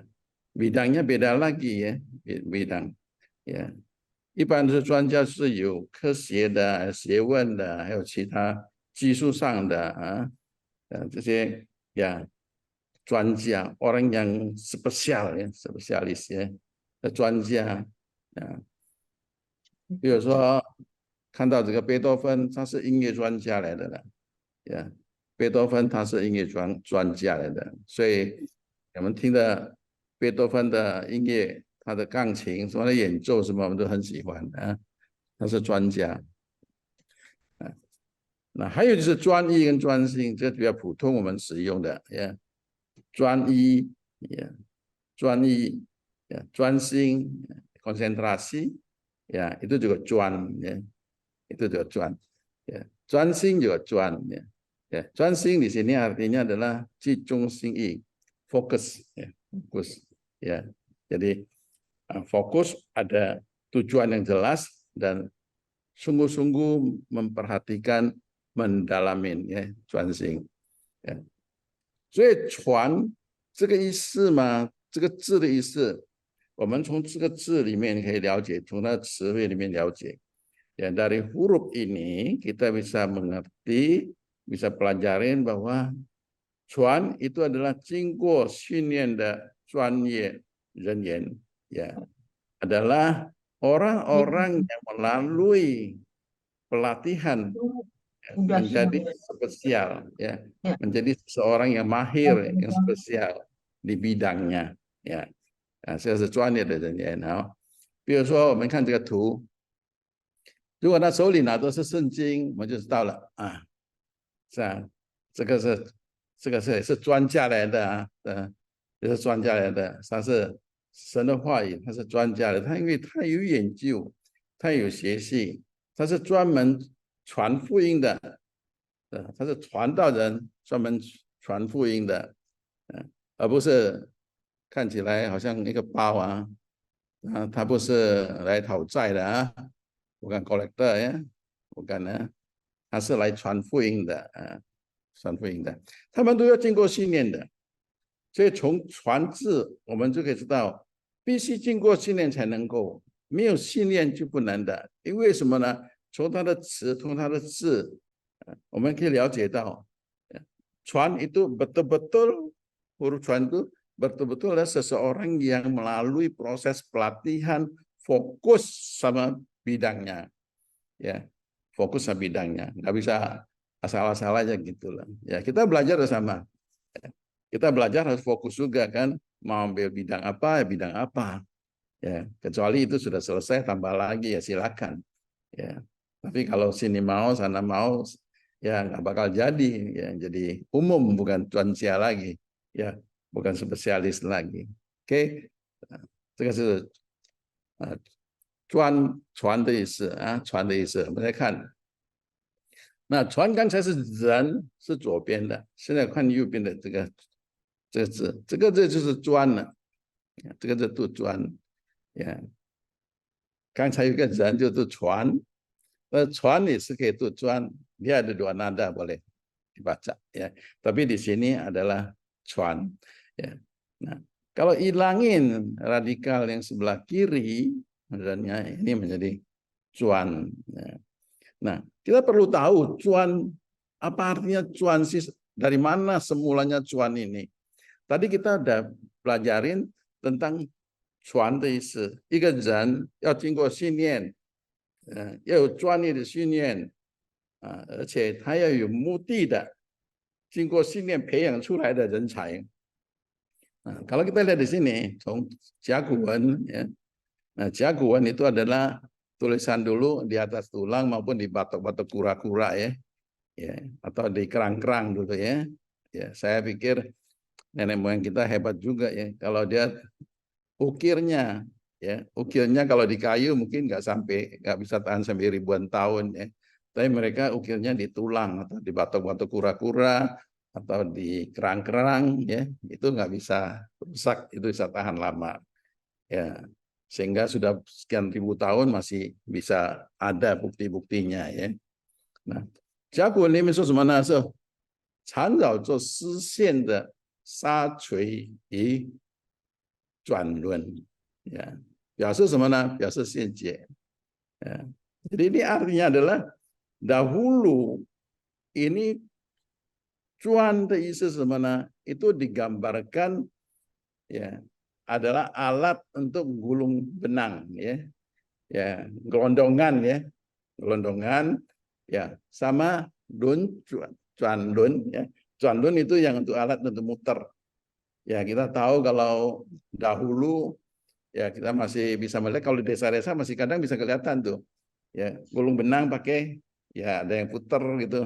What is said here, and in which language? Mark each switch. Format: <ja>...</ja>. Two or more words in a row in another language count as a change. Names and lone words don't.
<id>Bidangnya beda lagi ya, bidang ya.</id> <zh>一般的专家是有科学的、学问的，还有其他技术上的这些呀专家 ，</zh> <id>orang yang spesial ya, spesialis ya,</id> <zh>的专家啊。比如说看到这个贝多芬，他是音乐专家来的了，呀，贝多芬他是音乐专家来的，所以我们听的贝多芬的音乐，他的钢琴什么的演奏什么，我们都很喜欢啊，他是专家啊。那还有就是专一跟专心，这比较普通我们使用的呀，专一呀，专一呀，专心</zh> <id>konsentrasi ya itu juga cuan ya, itu juga cuan ya, 专心 juga cuan ya. Ya, 专心 di sini artinya adalah</id> <zh>集中心意</zh> <id>fokus ya, fokus ya. Jadi fokus ada tujuan yang jelas dan sungguh-sungguh memperhatikan, mendalamin ya,</id> <zh>专心ya. 所以传这个意思嘛，这个字的意思，我们从这个字里面可以了解，从它的词汇里面了解。</zh> <id>Ya, dari huruf ini kita bisa mengerti, bisa pelajarin bahwa cuan itu adalah</id> <zh>经过训练的专业人员,</zh> <id>ya, adalah orang-orang yang melalui pelatihan menjadi spesial, ya, menjadi seorang yang mahir, yang spesial di bidangnya, ya.</id> <zh>这是专业的人员啊。比如说，我们看这个图，如果他手里拿的是圣经，我们就知道了啊，是啊，这个是专家来的啊，这是专家来的，他是神的话语，他是专家的，他因为他有研究，他有学习，他是专门传福音的，他是传道人，专门传福音的，而不是看起来好像一个包啊，他不是来讨债的啊。</zh> <id>bukan kolektor ya, bukan ya,</id> <zh>他是来传福音的传福音的，他们都要经过训练的，所以从传字我们就可以知道，必须经过训练才能够，没有训练就不能的。因为什么呢？</zh> <id>从他的词，从他的字，我们可以了解到，传 itu betul-betul huruf cuan itu betul-betul adalah seseorang yang melalui proses pelatihan fokus sama bidangnya, ya, fokus sama bidangnya, nggak bisa asal-asal aja gitu lah. Ya kita belajar sama, kita belajar harus fokus juga kan, mau ambil bidang apa ya bidang apa, ya kecuali itu sudah selesai tambah lagi ya silakan, ya. Tapi kalau sini mau sana mau ya nggak bakal jadi, ya jadi umum bukan cuancia lagi, ya bukan spesialis lagi. Oke,</id> <zh>这个是传的意思啊，传的意思。我们来看，那传刚才是人是左边的，现在看右边的这个字，这个字就是专了，这个字读专呀。刚才有个人就是传，传也是可以读专，</zh> <id>dia ada dua nada boleh dibaca ya. Tapi di sini adalah cuan ya. Nah, kalau hilangin radikal yang sebelah kiri, misalnya ini menjadi cuan. Ya. Nah, kita perlu tahu cuan, apa artinya cuan sih, dari mana semulanya cuan ini. Tadi kita udah pelajarin tentang cuan</id> <zh>的意思，一个人要经过训练，要有专业的训练而且他要有目的的，经过训练培养出来的人才。</zh> <id>kalau kita lihat di sini,</id> <zh>从甲骨文</zh> <id>ya,甲骨文 itu adalah tulisan dulu di atas tulang maupun di batok-batok kura-kura ya, atau di kerang-kerang dulu ya. Ya, saya pikir nenek moyang kita hebat juga ya. Kalau dia ukirnya, ya ukirnya kalau di kayu mungkin nggak bisa tahan sampai ribuan tahun ya. Tapi mereka ukirnya di tulang atau di batok-batok kura-kura atau di kerang-kerang ya, itu nggak bisa rusak, itu bisa tahan lama ya, sehingga sudah sekian ribu tahun masih bisa ada bukti-buktinya ya. Nah,</id> <zh>甲骨文里面说什么呢？是缠绕着丝线的沙锤与转轮ya, 表示什么呢？表示现解</zh> <id>ya. Jadi ini artinya adalah dahulu ini cuan</id> <zh>的意思是什么呢？</zh> <id>itu digambarkan ya adalah alat untuk gulung benang ya, ya gelondongan ya, gelondongan ya, sama lun, cuan lun ya. Cuan lun itu yang untuk alat untuk muter. Ya kita tahu kalau dahulu ya kita masih bisa melihat kalau di desa-desa masih kadang bisa kelihatan tuh ya gulung benang pakai ya ada yang puter gitu.</id>